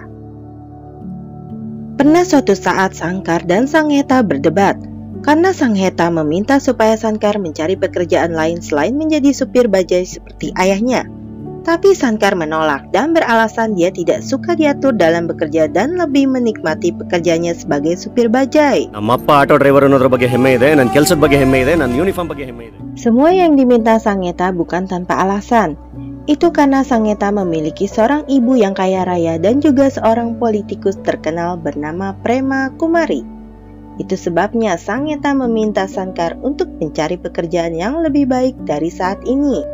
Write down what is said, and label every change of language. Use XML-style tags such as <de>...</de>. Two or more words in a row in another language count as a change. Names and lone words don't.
<id>Pernah suatu saat Sankar dan Sangheta berdebat, karena Sangheta meminta supaya Sankar mencari pekerjaan lain selain menjadi supir bajai seperti ayahnya. Tapi Sankar menolak dan beralasan dia tidak suka diatur dalam bekerja dan lebih menikmati pekerjaannya sebagai supir bajai.</id> <kn>ನಮ್ಮಪ್ಪ</kn> <en>auto driver</en> <kn>ಅನ್ನೋದ್ರ ಬಗ್ಗೆ ಹೆಮ್ಮೆ ಇದೆ, ನನ್ನ ಕೆಲಸದ ಬಗ್ಗೆ ಹೆಮ್ಮೆ ಇದೆ, ನನ್ನ ಯೂನಿಫಾರ್ಮ್ ಬಗ್ಗೆ ಹೆಮ್ಮೆ ಇದೆ.</kn> <id>Semua yang diminta Sangheta bukan tanpa alasan. Itu karena Sangheta memiliki seorang ibu yang kaya raya dan juga seorang politikus terkenal bernama Prema Kumari. Itu sebabnya Sangheta meminta Sankar untuk mencari pekerjaan yang lebih baik dari saat ini.</id>